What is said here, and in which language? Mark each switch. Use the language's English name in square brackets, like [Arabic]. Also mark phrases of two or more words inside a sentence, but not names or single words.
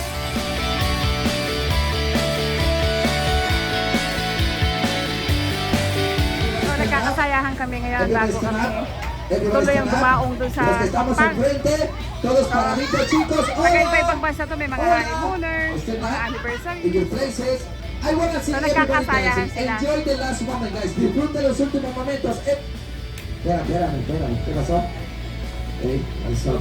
[Filipino] So, nagkakasayahan kami ngayon bago kami tuloy ang bumaong dun sa [Spanish] los que estamos [Filipino] Pampang. [Spanish] enfrente, todos paraditos, chicos. [Filipino] Magkaiba-ibang bansa to, may mga honeymooners, [Spanish] Usted [Filipino] mga [Spanish] va [Filipino] anniversary. [English] in your places. I wanna see So, everybody [Filipino] nagkakasayahan [English] dancing. [Filipino] sila. [English] Enjoy the last moment, guys. [Spanish] Disfruten los últimos momentos. Espérame. ¿Qué pasó? [English] Hey, what's up?